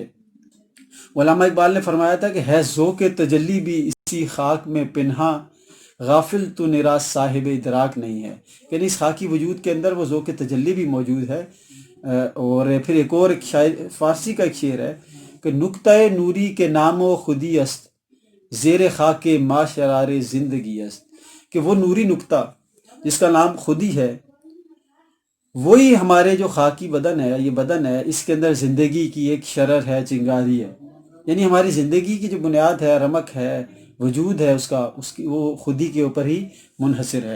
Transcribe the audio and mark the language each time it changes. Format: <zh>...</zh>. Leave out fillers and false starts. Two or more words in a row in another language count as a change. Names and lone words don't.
<ur>علامہ اقبال نے فرمایا تھا کہ ہے ذوق تجلی بھی اسی خاک میں پنہاں، غافل تو نیراز صاحب ادراک نہیں ہے۔ یعنی اس خاکی وجود کے اندر وہ ذوق تجلی بھی موجود ہے۔ اور پھر ایک اور شاعر فارسی کا ایک شعر ہے کہ</ur> <fa>نقطۂ نوری کے نام و خودی است، زیر خاک ما شرار زندگی است،</fa> <ur>کہ وہ نوری نقطہ جس کا نام خودی ہے وہی ہمارے جو خاکی بدن ہے، یہ بدن ہے، اس کے اندر زندگی کی ایک شرر ہے، چنگاری ہے۔ یعنی ہماری زندگی کی جو بنیاد ہے، رمق ہے، وجود ہے اس کی وہ خودی کے اوپر ہی منحصر ہے۔</ur>